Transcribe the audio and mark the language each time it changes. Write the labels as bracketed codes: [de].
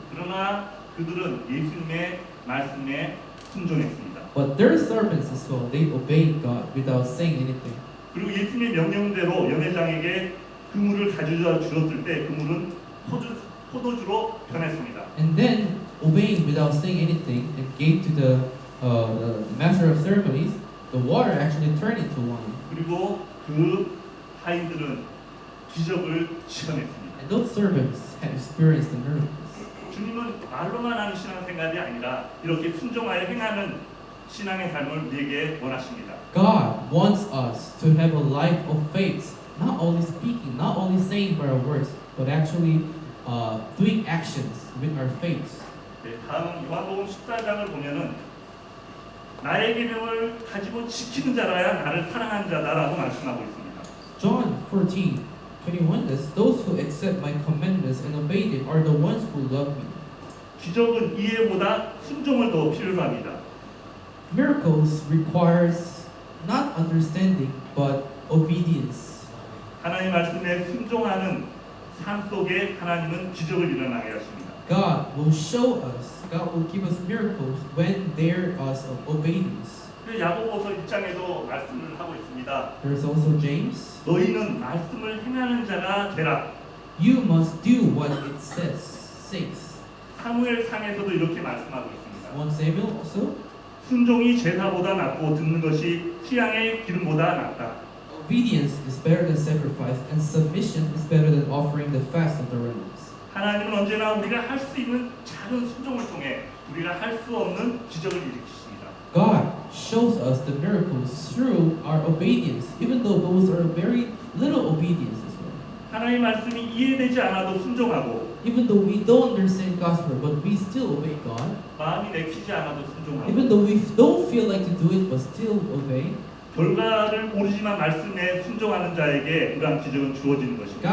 [ko] 그러나 그들은 예수님의 말씀에 순종했습니다. [en] But their servants as well, they obeyed God without saying anything. [ko] 그리고 예수님의 명령대로 연회장에게 그물을 가져다 주었을 때 그물은 포도주로 변했습니다. [en] And then, obeying without saying anything and gave to the master of ceremonies, the water actually turned into wine. [ko] 그리고 그 하인들은 기적을 시험했습니다. [en] And those servants had experienced the miracles. [ko] 주님은 말로만 하는 신앙생활이 아니라 이렇게 순종하여 행하는 신앙의 삶을 우리에게 원하십니다. [en] God wants us to have a life of faith, not only speaking, not only saying by our words, but actually doing actions with our faith. [ko] 네, 다음 요한복음 14장을 보면은 나의 계명을 가지고 지키는 자라야 나를 사랑하는 자다라고 말씀하고 있습니다. [en] John 14:21 says, "Those who accept my commandments and obey them are the ones who love me." [ko] 기적은 이해보다 순종을 더 필요로 합니다. [en] Miracles requires not understanding but obedience. [ko] 하나님 말씀에 순종하는 삶 속에 하나님은 기적을 일어나게 하십니다. [en] God will show us, God will give us miracles when there is obedience. [ko] 야고보서 1장에도 말씀을 하고 있습니다. [en] There's also James. [ko] 너희는 말씀을 행하는 자가 되라. [en] You must do what it says. [ko] 사무엘 상에서도 이렇게 말씀하고 있습니다. [en] 1 Samuel also. [ko] 순종이 제사보다 낫고 듣는 것이 취향의 기름보다 낫다. [en] obedience is better than sacrifice, and submission is better than offering the fast of the rams. [ko] 하나님은 언제나 우리가 할 수 있는 작은 순종을 통해 우리가 할 수 없는 기적을 일으키십니다. [en] God shows us the miracles through our obedience, even though those are very little obedience as well. [ko] 하나님의 말씀이 이해되지 않아도 순종하고 [en] Even though we don't understand God's word, but we still obey God. [ko] 마음이 내키지 않아도 순종하고 [en] Even though we don't feel like to do it, but still obey. [ko] 결과를 모르지만 말씀에 순종하는 자에게 이러한 기적은 주어지는 것입니다.